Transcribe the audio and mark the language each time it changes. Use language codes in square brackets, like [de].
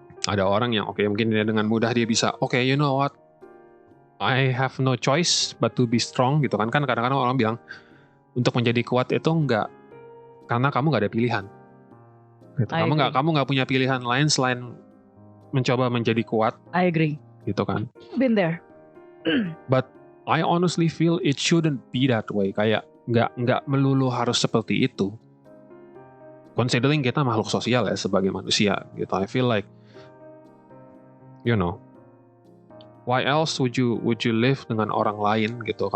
[id] Ada orang yang mungkin dia dengan mudah dia bisa [en] you know what, I have no choice but to be strong [id] gitu kan. Kan kadang-kadang orang bilang untuk menjadi kuat itu enggak karena kamu nggak ada pilihan. Gitu. Kamu nggak punya pilihan lain selain mencoba menjadi kuat. [en] I agree. [id] Gitu kan. [en] Been there. But I honestly feel it shouldn't be that way. [id] Kayak nggak melulu harus seperti itu. Considering kita makhluk sosial ya sebagai manusia gitu. [en] I feel like why else would you live [id] dengan orang lain gitu.